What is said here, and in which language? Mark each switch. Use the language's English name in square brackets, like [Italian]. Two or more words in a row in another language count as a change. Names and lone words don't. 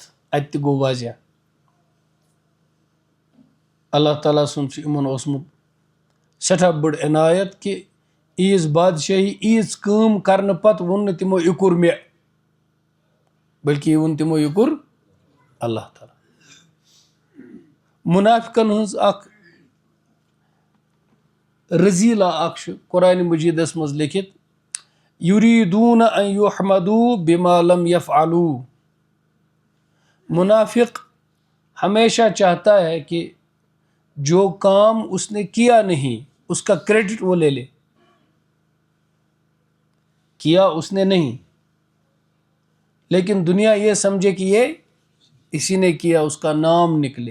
[Kashmiri] اتہِ تہِ گوٚو واضح اللہ تعالیٰ سُنٛد چھُ یِمن اوسمُت سٮ۪ٹھاہ بٔڑ عنایت کہ ییٖژ بادشٲہی ییٖژ کٲم کرنہٕ پتہٕ ووٚن نہٕ تِمو یہِ کوٚر مےٚ بلکہ یہ ووٚن تِمو یہِ کوٚر اللہ تعالیٰ. منافقن ہٕنٛز اکھ رزیلہ اکھ چھُ قرآن مجیدس منٛز لیکھِتھ [Arabic] یُریٖدوٗنَ ان یُحمدوٗ بما لم یفعلوٗ. [Urdu] منافق ہمیشہ چاہتا ہے کہ جو کام اس نے کیا نہیں اس کا کریڈٹ وہ لے لے. کیا اس نے نہیں لیکن دنیا یہ سمجھے کہ یہ اسی نے کیا، اس کا نام نکلے.